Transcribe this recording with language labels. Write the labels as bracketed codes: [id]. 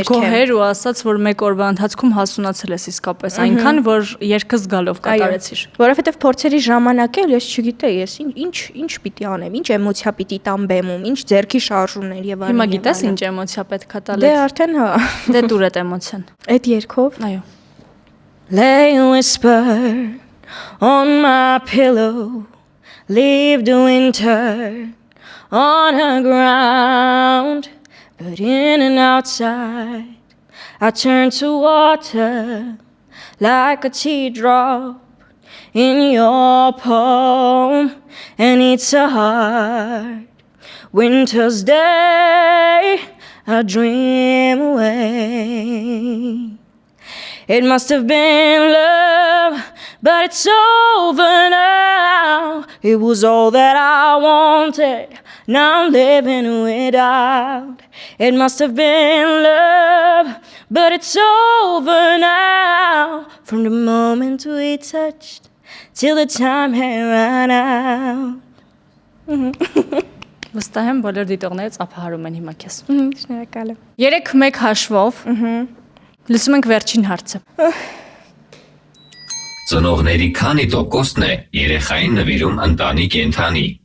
[hy] երգեմ։ Եվ ինքը շատ գոհեր ու ասաց, որ մեկ օրվա ընթացքում հասունացել ես իսկապես այնքան, որ երգը զգալով կատարեցիր։ Որովհետև փորձերի ժամանակ էլ ես չգիտեի, ես ինչ պիտի անեմ, ինչ էմոցիա պիտի տամ բեմում, ինչ ձեռքի շարժումներ եւ այլն։ Հիմա գիտես ինչ էմոցիա պետք է տալ։ Դե արդեն հա։ Դե դուր այդ էմոցիան։ Այդ երգով։ Այո։ [en] Lay and whisper on my pillow, leave the winter on the ground, but in and outside I turn to water like a teardrop in your palm, and it's a hard winter's day I dream away. It must have been love, but it's over now. It was all that I wanted, now I'm living without. It must have been love, but it's over now. From the moment we touched till the time had run out. [hy] Վստահ եմ բոլոր դիտողները ծափահարում են հիմա քեզ։ Շնորհակալ եմ։ 3-1 հաշվով։ Լսում ենք վերջին հարցը։ Ծնողների քանի տոկոսն է երեխային նվիրում ընտանի կենդանի։